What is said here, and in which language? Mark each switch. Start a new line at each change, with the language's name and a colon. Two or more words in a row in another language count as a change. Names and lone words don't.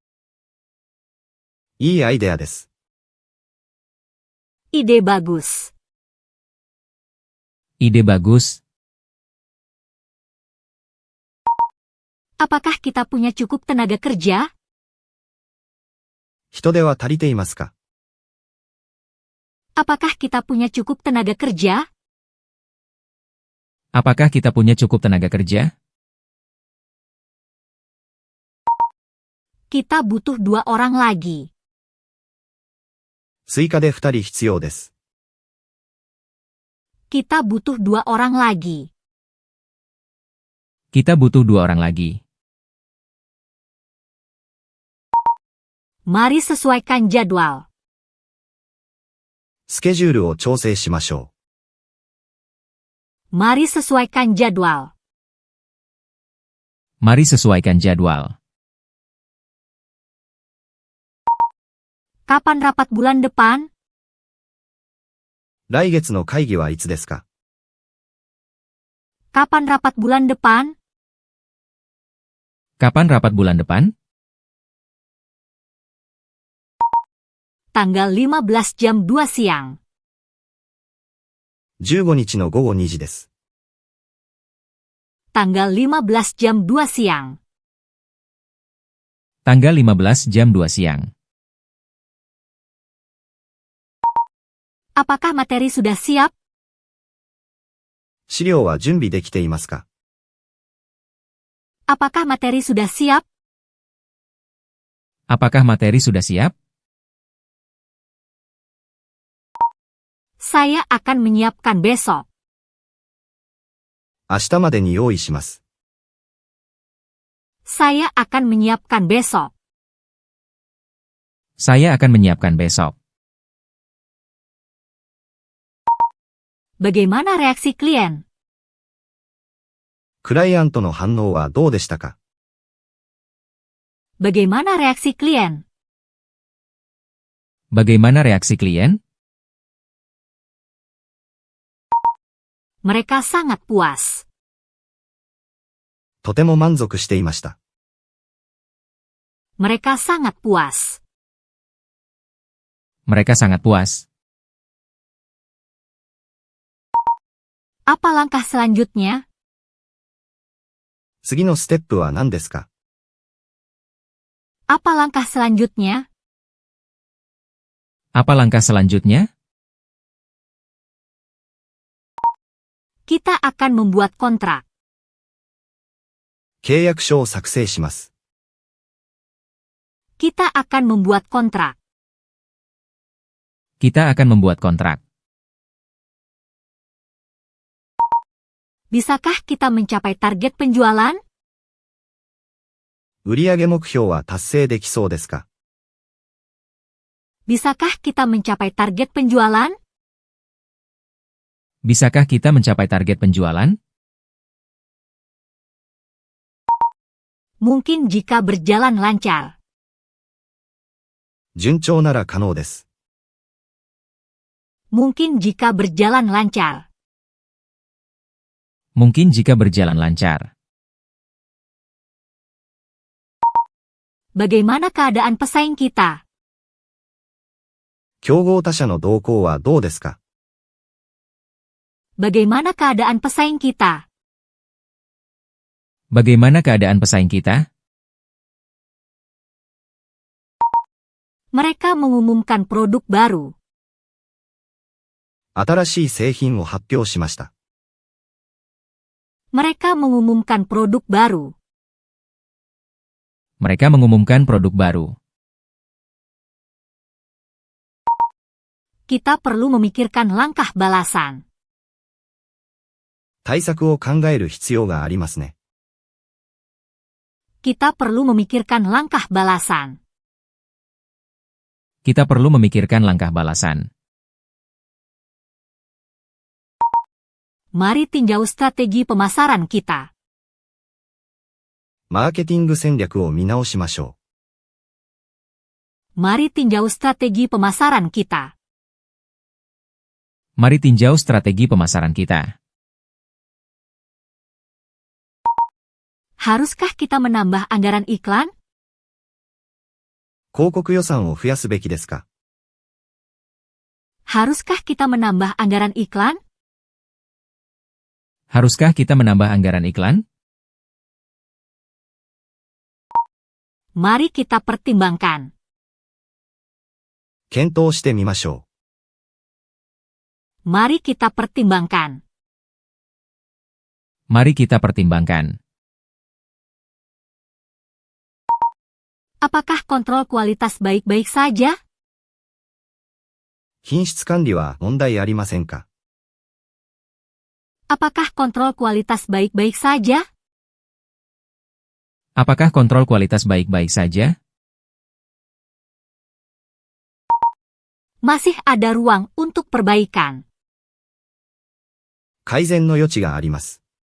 Japanese: いいアイデアです。
Indonesian: Ide bagus. Ide bagus. Apakah kita punya cukup tenaga kerja?
Japanese: 人手は足りていますか
Indonesian: Apakah kita punya cukup tenaga kerja? Apakah kita punya cukup tenaga kerja? Kita butuh 2 orang lagi.
Japanese: 追加で2人必要です。
Indonesian: Kita butuh 2 orang lagi. Kita butuh 2 orang lagi. Mari sesuaikan jadwal.
Japanese: スケジュールを調整しましょ
Indonesian: Mari sesuaikan jadwal. Mari sesuaikan jadwal. Kapan rapat bulan depan?
Japanese: う。来月の会議はいつですか
Indonesian: Kapan rapat bulan depan? Kapan rapat bulan depan? Tanggal 15 jam 2 siang.
Japanese: 15 日の午後2時です。
Indonesian: Tanggal 15 jam 2 siang. Tanggal 15 jam 2 siang. Apakah materi sudah siap?
Japanese: 資料は準備できていますか？
Indonesian: Apakah materi sudah siap? Apakah materi sudah siap? Saya akan menyiapkan besok.
Japanese: 明日までに用意します。
Indonesian: Saya akan menyiapkan besok. Saya akan menyiapkan besok. Bagaimana reaksi klien?
Japanese: クライアントの反応はどうでしたか？
Indonesian: Bagaimana reaksi klien? Bagaimana reaksi klien? Mereka sangat puas.
Japanese: とても満足していました。
Indonesian: Mereka sangat puas. Mereka sangat puas. Apa langkah selanjutnya?
Japanese: 次のステップは何ですか？
Indonesian: Apa langkah selanjutnya? Apa langkah selanjutnya? Kita akan membuat kontrak.
Japanese: 契約書を作成します。
Indonesian: Kita akan membuat kontrak. Kita akan membuat kontrak. Bisakah kita mencapai target penjualan?
Japanese: 売上目標は達成できそうですか？
Indonesian: Bisakah kita mencapai target penjualan? Bisakah kita mencapai target penjualan? Mungkin jika berjalan lancar.
Japanese: 順調なら可能です。
Indonesian: Mungkin jika berjalan lancar. Mungkin jika berjalan lancar. Bagaimana keadaan pesaing kita?
Japanese: 競合他社の動向はどうですか？
Indonesian: Bagaimana keadaan pesaing kita? Bagaimana keadaan pesaing kita? Mereka mengumumkan produk baru.
Japanese: 新しい製品を発表しました。
Indonesian: Mereka mengumumkan produk baru. Mereka mengumumkan produk baru. Kita perlu memikirkan langkah balasan.
Japanese: 対策を考える必要がありますね。
Indonesian: Kita perlu memikirkan langkah balasan. Kita perlu memikirkan langkah balasan. Mari tinjau strategi pemasaran kita.
Japanese: マーケティング戦略を見直しましょ
Indonesian: Mari tinjau strategi pemasaran kita. Mari tinjau strategi pemasaran kita. Haruskah kita menambah anggaran iklan?
Japanese: う。広告予算を増やすべきですか？
Indonesian: Haruskah kita menambah anggaran iklan? Haruskah kita menambah anggaran iklan? Mari kita pertimbangkan.
Japanese: 検討してみましょ
Indonesian: Mari kita pertimbangkan. Mari kita pertimbangkan. Apakah kontrol kualitas baik-baik saja?
Japanese: う。品質管理は問題ありませんか？
Indonesian: Apakah kontrol kualitas baik-baik saja? Apakah kontrol kualitas baik-baik saja? Masih ada ruang untuk perbaikan.
Japanese: 改善の余地があります。